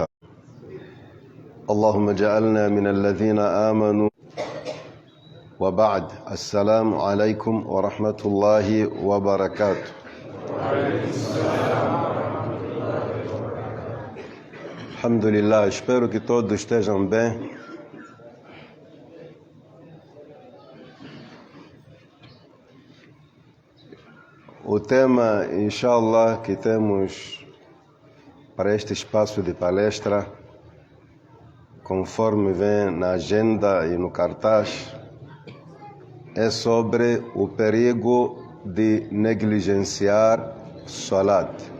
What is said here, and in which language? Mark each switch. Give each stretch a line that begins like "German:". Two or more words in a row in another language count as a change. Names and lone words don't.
Arabic: اللهم اجعلنا من الذين آمنوا. وبعد، السلام عليكم ورحمة الله وبركاته. Alhamdulillah,
Portuguese: espero que todos estejam bem. O tema, inshallah, que temos para este espaço de palestra, conforme vem na agenda e no cartaz, é sobre o perigo de negligenciar salat.